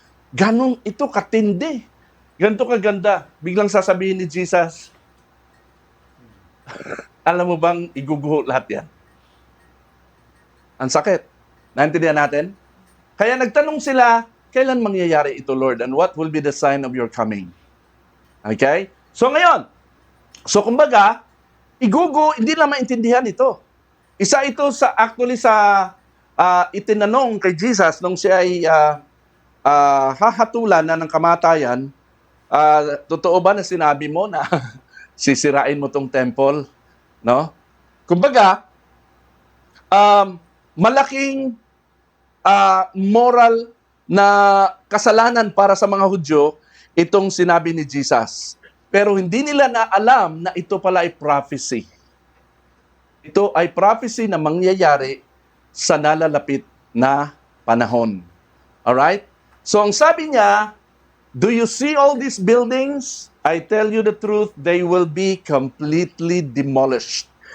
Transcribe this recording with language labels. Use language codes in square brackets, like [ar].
[tl] Ganon ito katindi. Ganito kaganda. Biglang sasabihin ni Jesus, alam mo bang iguguho lahat yan? Ang sakit. Naintindihan natin? Kaya nagtanong sila, kailan mangyayari ito, Lord? [en] And what will be the sign of your coming? Okay? [tl] So ngayon, kumbaga, hindi na maintindihan ito. Isa ito actually sa itinanong kay Jesus nung siya ay hahatulan na ng kamatayan. Totoo ba na sinabi mo na sisirain mo tong temple? No? Kumbaga, malaking moral na kasalanan para sa mga Hudyo itong sinabi ni Jesus. Pero hindi nila na alam na ito pala ay prophecy. Ito ay prophecy na mangyayari sa nalalapit na panahon. [en] Alright? So [tl] ang sabi niya, [en] do you see all these buildings? I tell you the truth, they will be completely demolished.